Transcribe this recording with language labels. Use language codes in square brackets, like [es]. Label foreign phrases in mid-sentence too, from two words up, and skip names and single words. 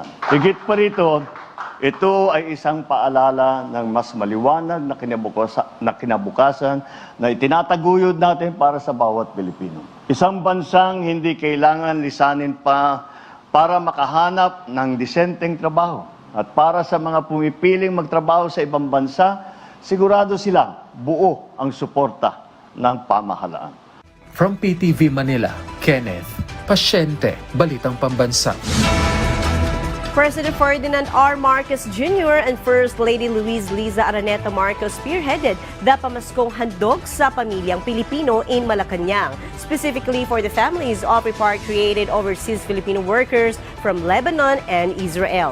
[tl] Higit pa rito, ito ay isang paalala ng mas maliwanag na kinabukasan na itinataguyod natin para sa bawat Pilipino. Isang bansang hindi kailangan lisanin pa para makahanap ng disenteng trabaho. At para sa mga pumipiling magtrabaho sa ibang bansa, sigurado silang buo ang suporta ng pamahalaan. [en] From PTV Manila, [tl] Kenneth Paciente, Balitang Pambansa. [en] President Ferdinand R. Marcos Jr. and First Lady Luisa Araneta Marcos spearheaded the Pamaskong Handog sa Pamilyang Pilipino in Malacanang, specifically for the families of repatriated overseas Filipino workers from Lebanon and Israel.